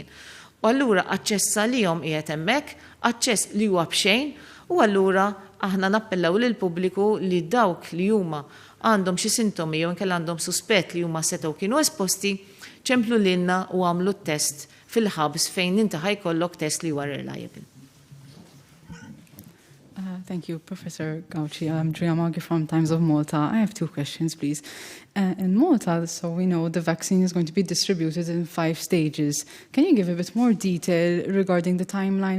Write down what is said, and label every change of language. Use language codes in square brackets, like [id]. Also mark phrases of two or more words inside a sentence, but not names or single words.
[mt] U allura aċċess għalihom qiegħed hemmhekk, aċċess li huwa b'xejn, u allura aħna nappellaw lil pubbliku li dawk li huma għandhom xi sintomi jew inkella għandhom suspett li huma setgħu kienu esposti, ċemplu lilna u għamlu t-test fil-ħabs fejn inti ħajkollok test li huwa reliable. [en] Thank you, Professor Gauci. I'm Drea Maggi from Times of Malta. I have 2 questions, please. In Malta, so we know the vaccine is going to be distributed in 5 stages. Can you give a bit more detail regarding the timeline?